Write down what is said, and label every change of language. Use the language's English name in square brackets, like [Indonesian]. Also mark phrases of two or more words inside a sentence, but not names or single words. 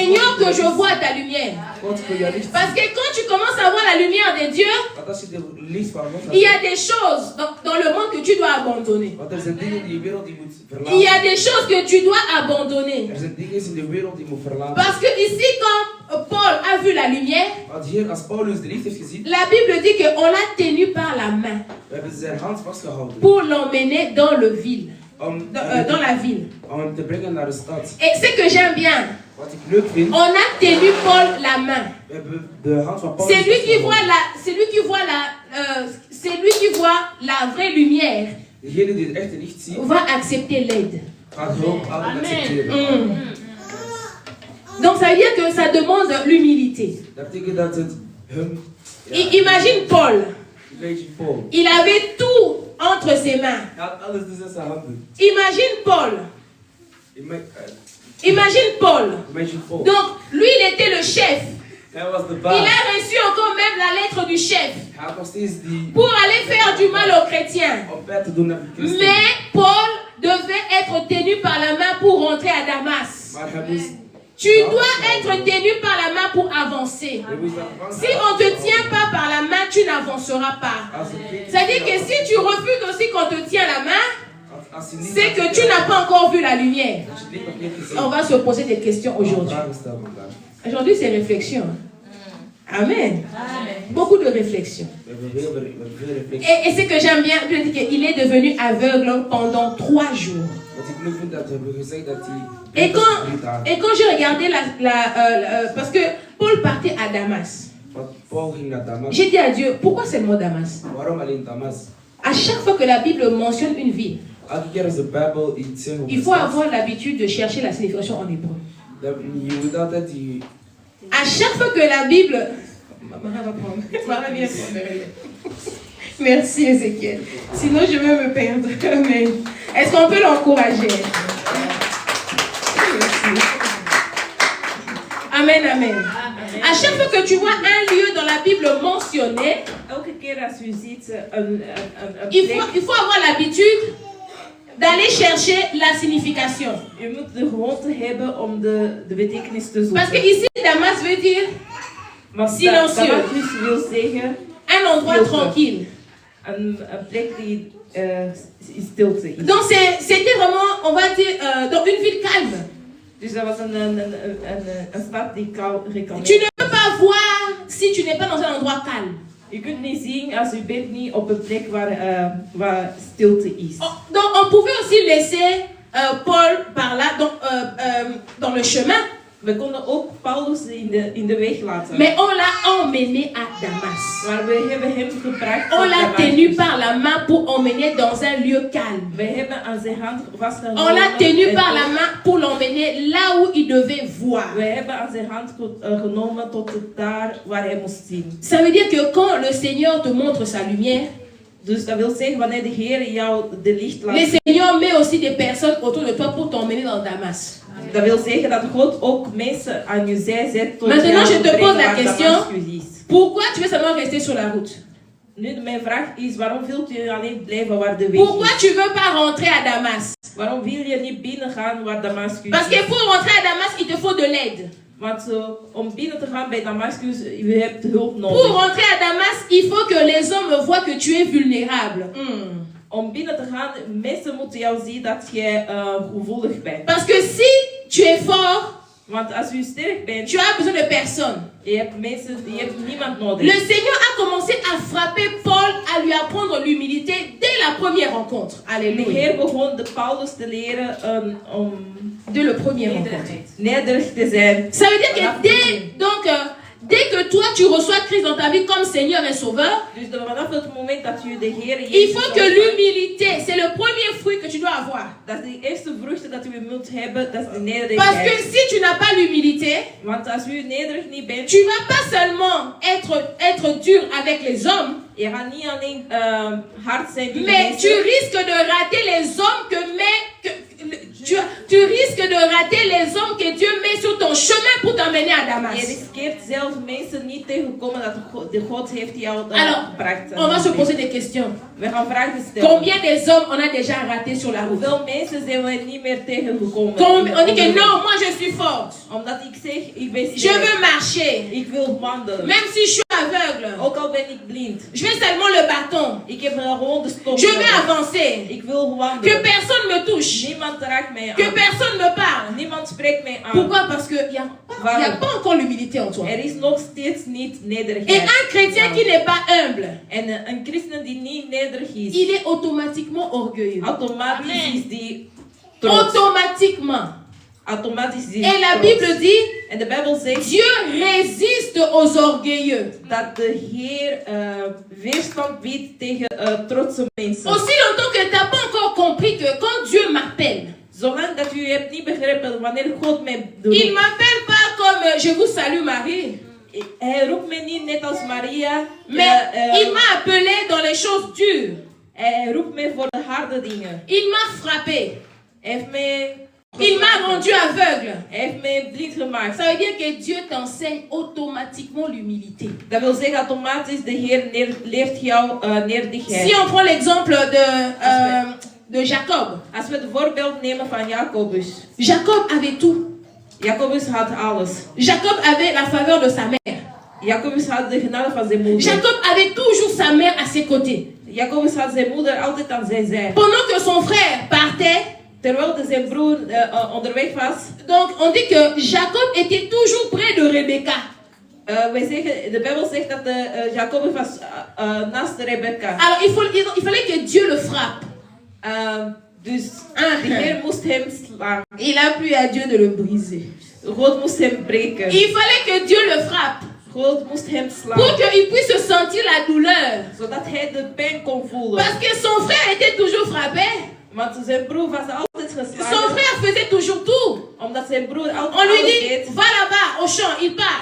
[French] Seigneur, que je vois ta lumière. [Dutch] God voor jou licht. [French] Parce que quand tu commences à voir la lumière de Dieu, [Dutch] Want als je de licht van God [French] il y a des choses dans le monde que tu dois abandonner. [Dutch] Want er zijn dingen in de wereld die moet verlaten. [French] Il y a des choses que tu dois abandonner. [Dutch] Er zijn dingen in de wereld die moet verlaten. [French] Parce que ici, quand Paul a vu la lumière, [Dutch] Want hier, als Paulus de licht heeft gezien, [French] la Bible dit qu'on l'a tenu par la main [Dutch] we hebben zijn hand vastgehouden. [French] pour l'emmener dans le ville, dans la ville. [Dutch] Om hem te brengen naar de stad. [French] Et ce que j'aime bien, [Dutch] Wat ik leuk vind, [French] on a tenu Paul la main. [Dutch] we hebben de hand van Paulus [French] C'est lui qui voit [Dutch] vastgehouden. [French] c'est lui qui voit la vraie lumière, [Dutch] Degene die het echte licht ziet, [French] va accepter l'aide. [Dutch] gaat hulp altijd [French] Amen. [Dutch] accepteren. [French] Donc ça veut dire que ça demande l'humilité. [Dutch] Dat betekent dat het hem... [French] Imagine Paul, Imagine Paul. il avait tout entre ses mains. [Dutch] Hij had alles dus in zijn handen. [French] Imagine Paul. Imagine Paul. Imagine Paul. Donc lui il était le chef. [Dutch] Hij was de [French] Il [Dutch] baas. [French] a reçu encore même la lettre du chef [Dutch] Hij had nog steeds die... [French] pour aller faire du mal aux chrétiens. [Dutch] Om pijn te doen naar de christenen. [French] Mais Paul devait être tenu par la main pour rentrer à Damas. [Dutch] Maar hij moest... [French] Tu dois être tenu par la main pour avancer. [Dutch] Hij moest avancer. [French] Si on ne te tient pas par la main, tu n'avanceras pas. [Dutch] Als het niet- [French] C'est-à-dire que si tu refuses aussi qu'on te tient la main, [Dutch] als je niet- [French] c'est que tu n'as pas encore vu la lumière. [Dutch] als je het licht nog niet gezien [French] On va se poser des questions [Dutch] hebt, [French] aujourd'hui. [Dutch] vragen stellen vandaag. [French] Aujourd'hui, c'est réflexion. Amen. Beaucoup de réflexion. [Dutch] We hebben veel reflectie. [French] Et ce que j'aime bien, il est devenu aveugle pendant 3 jours. [Dutch] Wat ik leuk vind, dat we hebben gezegd dat hij... [French] Et quand j'ai regardé parce que Paul partait à Damas, [Dutch] Want Paul ging naar Damas. [French] j'ai dit à Dieu, pourquoi seulement Damas? [Dutch] Waarom alleen Damas? [French] À chaque fois que la Bible mentionne une ville, [Dutch] Elke keer als de Bijbel iets zegt over [French] il [Dutch] de [French] faut [Dutch] stad, [French] avoir l'habitude de chercher la signification en hébreu. [Dutch] je moet altijd die... [French] À chaque fois que la Bible... Maman va prendre. Maman vient prendre. Merci Ézéchiel. Sinon je vais me perdre. Amen. Est-ce qu'on peut l'encourager? Merci. Amen, amen. À chaque fois que tu vois un lieu dans la Bible mentionné, [Dutch] Elke keer als u ziet een [French] il faut avoir l'habitude d'aller chercher la signification. [Dutch] Je moet de gewoonte hebben om de betekenis te [French] Parce que [Dutch] zoeken. [French] ici, Damas veut dire [Dutch] Want [French] silencieux. [Dutch] Damascus wil zeggen [French] un endroit [Dutch] Stilte. [French] tranquille. [Dutch] een plek die in stilte is. [French] Donc c'était vraiment, on va dire, dans une ville calme. [Dutch] Dus dat was een stad die gekalmeerd. [French] Tu ne peux pas voir si tu n'es pas dans un endroit calme. [Dutch] Je kunt niet zien als u bent niet op een plek waar stilte is. [French] Donc on pouvait aussi laisser Paul par là, dans le chemin. [Dutch] We konden ook Paulus in de weg laten. [French] Mais on l'a emmené à Damas. [Dutch] Maar we hebben hem gebracht [French] On [Dutch] naar [French] l'a [Dutch] Damascus. [French] tenu par la main pour emmener dans un lieu calme. [Dutch] We hebben aan zijn hand vastgehouden. [French] On l'a tenu par la main pour l'emmener là où il devait voir. [Dutch] We hebben aan zijn hand genomen tot daar waar hij moest zien. [French] Ça veut dire que quand le Seigneur te montre sa lumière, [Dutch] Dus dat wil zeggen, wanneer de Heer jou de licht laat [French] le [Dutch] zien, [French] Seigneur met aussi des personnes autour de toi pour t'emmener dans Damas. [Dutch] dat wil zeggen dat God ook mensen aan je zij zet tot [French] Maintenant, [Dutch] jou [French] je te [Dutch] brengen [French] pose la [Dutch] waar [French] question. [Dutch] Damascus is. [French] Pourquoi tu veux seulement rester sur la route? [Dutch] Nu, mijn vraag is, waarom wilt u alleen blijven waar de weg [French] Pourquoi [Dutch] is? [French] tu veux pas rentrer à Damas? [Dutch] Waarom wil je niet binnen gaan waar Damascus [French] Parce que [Dutch] is? [French] pour rentrer à Damas, il te faut de l'aide. [Dutch] Want om binnen te gaan bij Damascus, je hebt hulp [French] Pour [Dutch] nodig. [French] rentrer à Damas, il faut que les hommes voient que tu es vulnérable. [Dutch] Om binnen te gaan, mensen moeten jou zien dat je gevoelig bent. [French] Parce que si tu es fort, [Dutch] Want als u sterk bent, [French] tu as besoin de personne. [Dutch] je hebt niemand [French] Le [Dutch] nodig. [French] Seigneur a commencé à frapper Paul, à lui apprendre l'humilité dès la première rencontre. [Dutch] De [French] Alléluia. [Dutch] Heer begon de Paulus te leren om [French] Dès le premier rencontre. [Dutch] nederig te zijn. [French] Ça veut dire que dès que toi tu reçois Christ dans ta vie comme Seigneur et Sauveur, [Dutch] Dus vanaf het moment dat u de Heer [French] il [Dutch] Jezus [French] faut que [Dutch] ontvangt, [French] l'humilité, c'est le premier fruit que tu dois avoir. [Dutch] dat is de eerste vruchten dat u moet hebben, dat is de [French] Parce que [Dutch] nederigheid. [French] si tu n'as pas l'humilité, [Dutch] Want als u nederig niet bent, [French] tu vas pas seulement être dur avec les hommes, [Dutch] je gaat niet alleen hard zijn tegen [French] mais tu [Dutch] mensen, [French] risques de rater les hommes tu risques de rater les hommes que Dieu met sur ton chemin pour t'emmener à [Dutch] je [French] Damas. [Dutch] riskeert zelf mensen niet tegenkomen dat de God heeft jou [French] Alors, [Dutch] gebracht. [French] on va se poser des questions. [Dutch] We gaan vragen stellen. [French] Combien des hommes on a déjà raté sur la route? [Dutch] Hoeveel mensen zijn we niet meer tegengekomen? [French] On dit que non, moi je suis forte. [Dutch] Omdat ik zeg, ik ben [French] Je [Dutch] sterk. [French] veux marcher. [Dutch] Ik wil wandelen. [French] Même si je suis aveugle. [Dutch] Ook al ben ik blind. [French] Je veux seulement le bâton. [Dutch] Ik heb gewoon de stok. [French] Je veux [Dutch] nodig. [French] avancer. [Dutch] Ik wil [French] Que [Dutch] wandelen. [French] personne me touche. [Dutch] Niemand raakt mij [French] Que [Dutch] aan. [French] personne me parle. [Dutch] Niemand spreekt mij aan. [French] Pourquoi? Parce qu'il n'y a pas encore l'humilité en toi. [Dutch] Er is nog steeds niet [French] Et [Dutch] nederigheid. [French] un chrétien qui n'est pas humble, [Dutch] En een christen die niet nederig is, [French] il est automatiquement orgueilleux. [Dutch] automatisch is die trots. [French] Automatiquement. [Dutch] Automatisch is die [French] Et la [Dutch] trots. [French] Bible dit, [Dutch] En de Bijbel zegt [French] Dieu résiste aux orgueilleux. [Dutch] dat de Heer weerstand biedt tegen trotse mensen. [French] Aussi longtemps que tu n'as pas encore compris que quand Dieu m'appelle, [Dutch] Zolang dat u hebt niet begrepen wanneer God mij [French] il [Dutch] roept. [French] ne m'appelle pas comme je vous salue Marie, [Dutch] Hij roept mij niet net als Maria. [French] mais il m'a appelé dans les choses dures. [Dutch] Hij roept mij voor de harde dingen. [French] Il m'a frappé. [Dutch] Hij heeft mij... [French] Il m'a rendu aveugle. [Dutch] Hij heeft mij blind gemaakt. [French] Ça veut dire que Dieu t'enseigne automatiquement l'humilité. [Dutch] Dat wil zeggen automatisch de Heer leert jou nederigheid. [French] Si on prend l'exemple de Jacob. [Dutch] Als we het voorbeeld nemen van Jacobus. [French] Jacob avait tout. [Dutch] Jacobus had alles. [French] Jacob avait la faveur de sa mère. [Dutch] Jacobus had de genade van zijn moeder. [French] Jacob avait toujours sa mère à ses côtés. [Dutch] Jacobus had zijn moeder altijd aan zijn zij. [French] Pendant que son frère partait, [Dutch] Terwijl zijn broer onderweg was. [French] donc on dit que Jacob était toujours près de Rebecca. [Dutch] De Bijbel zegt dat Jacobus was naast Rebecca. [French] Alors il fallait que Dieu le frappe. [Dutch] Dus de Heer moest hem slaan. [French] Il a plu à Dieu de le briser. [Dutch] God moest hem breken. [French] Il fallait que Dieu le frappe [Dutch] God moest hem [French] pour [Dutch] slaan. [French] qu'il puisse sentir la douleur. [Dutch] Zodat hij de pijn kon voelen. [French] Parce que son frère était toujours frappé. [Dutch] Want zijn broer was altijd [French] Son [Dutch] geslagen. [French] frère faisait toujours tout. [Dutch] Omdat zijn broer [French] On [Dutch] altijd [French] lui [Dutch] alles [French] dit, [Dutch] deed. [French] va là-bas, au champ, il part.